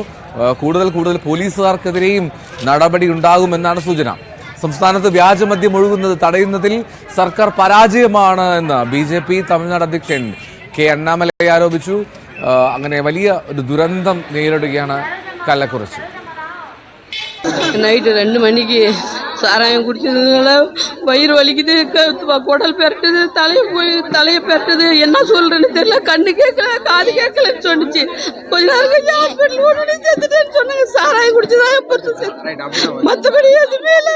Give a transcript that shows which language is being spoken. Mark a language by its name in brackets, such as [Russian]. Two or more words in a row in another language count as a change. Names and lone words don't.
[Malayalam] കൂടുതൽ പോലീസുകാർക്കെതിരെയും നടപടി ഉണ്ടാകുമെന്നാണ് സൂചന. സംസ്ഥാനത്ത് വ്യാജമദ്യം ഒഴുകുന്നത് തടയുന്നതിൽ സർക്കാർ പരാജയമാണ് എന്ന് BJP തമിഴ്നാട് അധ്യക്ഷൻ K. അണ്ണാമലൈ ആരോപിച്ചു. അങ്ങനെ വലിയ ഒരു ദുരന്തം നേരിടുകയാണ് കല്ലക്കുറിച്ചി. [Tamil] நைட்டு 2 மணிக்கு சாராயம் குடிச்சதுனால வயிறு வலிக்குது, குடல் பெரட்டுது, தலையை பெரட்டுது. என்ன சொல்றேன்னு தெரியல. கண்ணு கேட்கல, காது கேட்கலன்னு சொன்னிச்சு. கொஞ்ச நேரம் கழிச்சு ஹாஸ்பிட்டல் ஓடி செத்துட்டேன்னு சொன்னாங்க. சாராயம் குடிச்சுதான் மற்றபடி எதுவுமே இல்லை.